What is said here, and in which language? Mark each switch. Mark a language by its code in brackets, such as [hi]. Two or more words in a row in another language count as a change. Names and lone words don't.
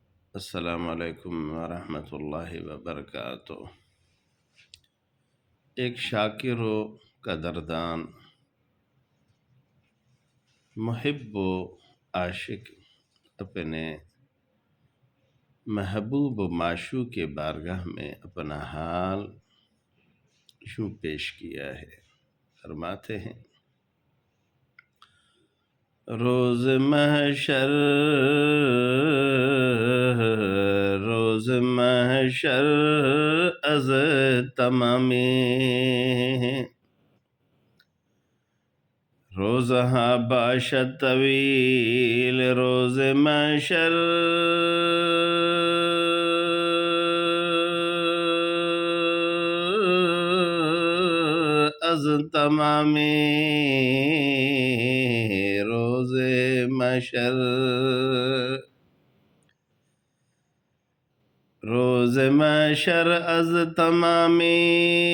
[ar] السلام علیکم ورحمۃ اللہ وبرکاتہ۔ [ur] ایک شاکر و قدردان محب و عاشق اپنے محبوب و معشوق کے بارگاہ میں اپنا حال یوں پیش کیا ہے، فرماتے ہیں: [fa] روز محشر از تمامی روزها باشد طویل، روز محشر از تمامی روز محشر، روز محشر از تمامی